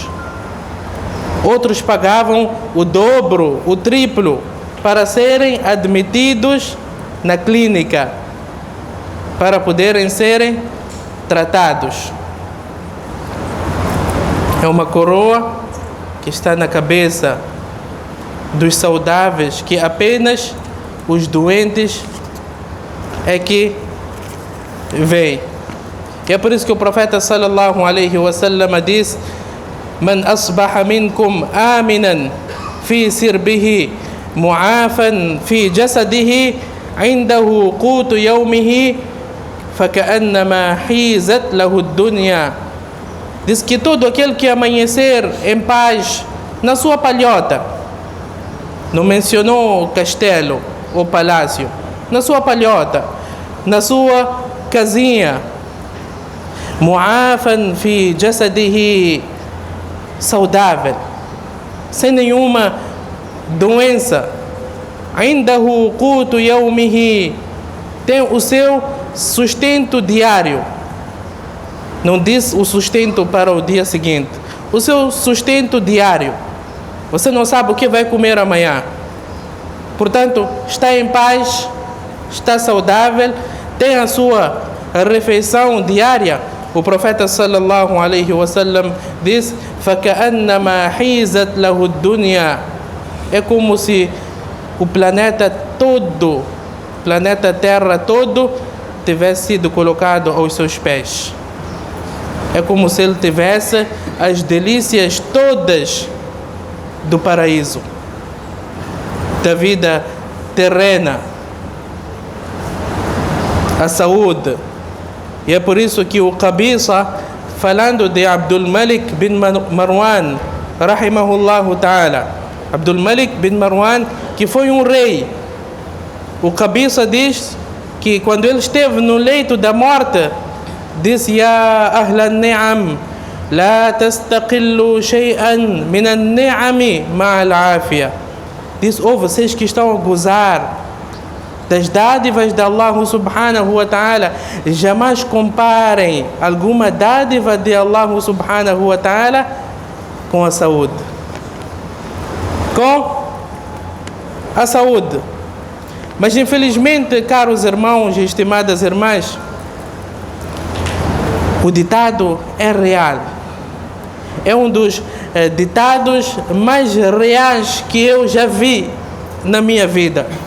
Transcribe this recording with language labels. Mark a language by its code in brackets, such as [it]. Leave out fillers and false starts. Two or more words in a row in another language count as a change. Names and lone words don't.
[pt] Outros pagavam o dobro, o triplo, para serem admitidos na clínica, para poderem serem tratados. É uma coroa que está na cabeça dos saudáveis, que apenas os doentes é que veem. E é por isso que o profeta [ar] صلى الله عليه وسلم [pt] diz: [ar] "من أصبح منكم آمنا في سربه معافى في جسده عنده قوت يومه فكأنما حيزت له الدنيا." [pt] Diz que todo aquele que amanhecer em paz na sua palhota, não mencionou o castelo ou palácio, na sua palhota, na sua casinha, [ar] معافى في جسده, [pt] saudável, sem nenhuma doença, [ar] عنده قوت يومه, [pt] tem o seu sustento diário. Não diz o sustento para o dia seguinte, o seu sustento diário. Você não sabe o que vai comer amanhã. Portanto, está em paz, está saudável, tem a sua refeição diária. O profeta [ar] صلى الله عليه وسلم [pt] diz: [ar] "فكأنما حيزت له الدنيا", [pt] é como se o planeta todo, planeta Terra todo, tivesse sido colocado aos seus pés. É como se ele tivesse as delícias todas do paraíso, da vida terrena, a saúde. E é por isso que o Qabisa, falando de Abdul Malik bin Marwan, [ar] رحمه الله تعالى, [pt] Abdul Malik bin Marwan, que foi um rei, o Qabisa diz que quando ele esteve no leito da morte, disse: [ar] "يا أهل النعم لا تستقلوا شيئا من النعم مع العافية." [pt] Diz: oh, vocês que estão a gozar das dádivas de Allah [ar] سبحانه وتعالى, [pt] jamais comparem alguma dádiva de Allah [ar] سبحانه وتعالى [pt] com a saúde. Com a saúde. Mas infelizmente, caros irmãos e estimadas irmãs, o ditado é real. É um dos ditados mais reais que eu já vi na minha vida.